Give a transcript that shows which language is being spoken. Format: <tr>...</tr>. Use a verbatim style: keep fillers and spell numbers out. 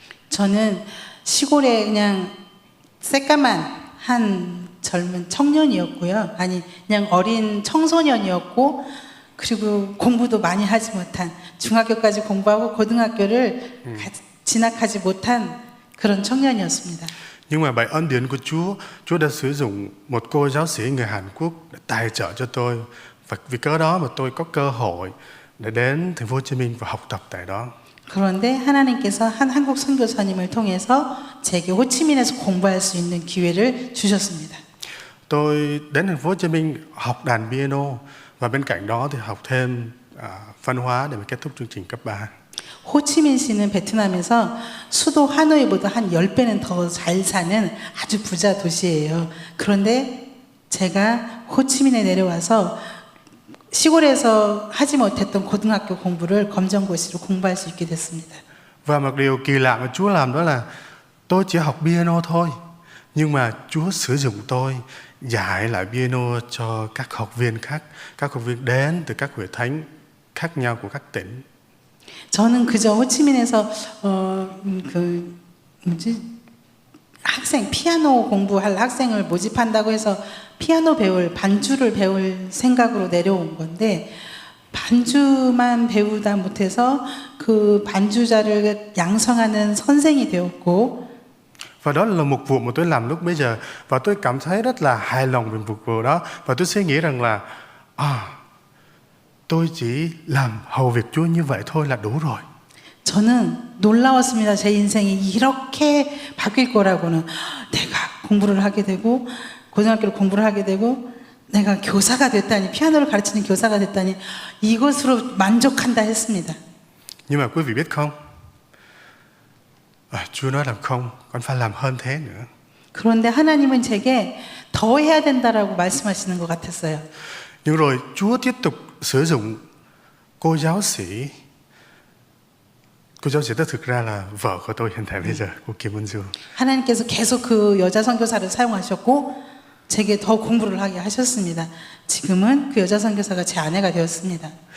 <ko>저는 시골에 그냥 새까만 한 젊은 청년이었고요. 아니, 그냥 어린 청소년이었고 그리고 공부도 많이 하지 못한 중학교까지 공부하고 고등학교를 음. 가, 진학하지 못한 그런 청년이었습니다.</ko> <vi>Nhưng mà bởi ân điển của Chúa, Chúa đã sử dụng một cô giáo sĩ người Hàn Quốc để tài trợ cho tôi, và vì cớ đó mà tôi có cơ hội để đến thành phố Hồ Chí Minh và học tập tại đó.</vi> <ko>그런데 하나님께서 한 한국 선교사님을 통해서 제게 호치민에서 공부할 수 있는 기회를 주셨습니다.</ko> <vi>Tôi đến thành phố Hồ Chí Minh học đàn piano và bên cạnh đó thì học thêm à, văn hóa để mà kết thúc chương trình cấp ba.</vi> <ko>호치민 시는 베트남에서 수도 하노이보다 한 열 배는 더 잘 사는 아주 부자 도시예요. 그런데 제가 호치민에 내려와서 시골에서 하지 못했던 고등학교 공부를 검정고시로 공부할 수 있게 됐습니다.</ko> <vi>Và một điều kỳ lạ mà Chúa làm đó là tôi chỉ học piano thôi, nhưng mà Chúa sử dụng tôi dạy lại piano cho các học viên khác, các học viên đến từ các hội thánh khác nhau của các tỉnh.</vi> <ko>저는 그저 호치민에서 어, 그 뭐지? 학생 피아노 공부할 학생을 모집한다고 해서 피아노 배울, 반주를 배울 생각으로 내려온 건데 반주만 배우다 못해서 그 반주자를 양성하는 선생이 되었고.</ko> <vi>Và đó là một vụ mà tôi làm lúc bây giờ và tôi cảm thấy rất là hài lòng về một vụ đó và tôi suy nghĩ rằng là à, tôi chỉ làm hầu việc Chúa như vậy thôi là đủ rồi.</vi> <ko>저는 놀라웠습니다. 제 인생이 이렇게 바뀔 거라고는. 내가 공부를 하게 되고 고등학교를 공부를 하게 되고 내가 교사가 됐다니, 피아노를 가르치는 교사가 됐다니 이것으로 만족한다 했습니다.</ko> <vi>Nhưng mà quý vị biết không? À, Chúa nói rằng không, con phải làm hơn thế nữa.</vi> <ko>그런데 하나님은 제게 더 해야 된다라고 말씀하시는 것 같았어요.</ko> <vi>Nhưng rồi Chúa tiếp tục sử dụng cô giáo sĩ. Cô giáo sĩ đó thực ra là vợ của tôi hiện tại bây giờ, cô Kim Eun-ju.</vi> <ko>하나님께서 계속 그 여자 선교사를 사용하셨고 제게 더 공부를 하게 하셨습니다. 지금은 그 여자 선교사가 제 아내가 되었습니다.</ko>